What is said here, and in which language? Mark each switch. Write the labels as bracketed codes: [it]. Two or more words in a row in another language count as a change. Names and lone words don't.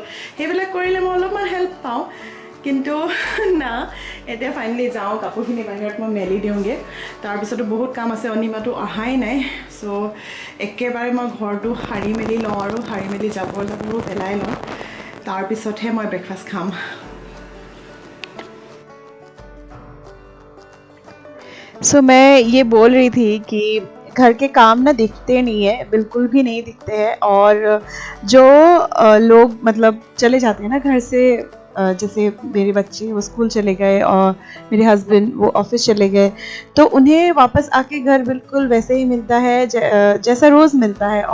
[as] সেইবিলাক কৰিলে মই অলপমান হেল্প পাওঁ। কিন্তু না, এতিয়া ফাইনেলি যাওঁ, কাপোৰখিনি বাহিৰত মই মেলি দিওঁগৈ। তাৰপিছতো বহুত কাম আছে, অনিমাটো অহাই নাই। চ' একেবাৰে মই ঘৰটো সাৰি মেলি লওঁ, আৰু সাৰি মেলি জাবৰবোৰ পেলাই লওঁ। তাৰপিছতহে মই ব্ৰেকফাষ্ট খাম। [hi] सो मैं ये बोल रही थी कि घर के काम ना दिखते नहीं है, बिल्कुल भी नहीं दिखते हैं। और जो लोग मतलब चले जाते हैं ना घर से, जैसे मेरे बच्चे वो स्कूल चले गए और मेरे हस्बैंड वो ऑफिस चले गए, तो उन्हें वापस आके घर बिल्कुल वैसे ही मिलता है जैसा रोज़ मिलता है।